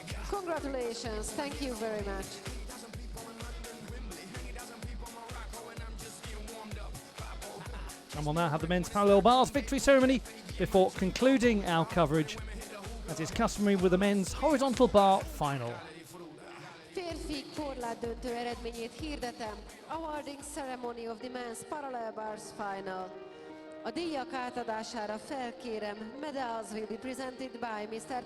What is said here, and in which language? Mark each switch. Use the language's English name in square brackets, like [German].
[English] Congratulations, thank you very much. And we'll now have the men's parallel bars victory ceremony before concluding our coverage, as is customary with the men's horizontal bar final. [Hungarian] Férfi korlátdöntő eredményét hirdetem. [English] Awarding ceremony of the men's parallel bars final. [Hungarian] A díjak átadására felkérem, [English] medals will be presented by Mr.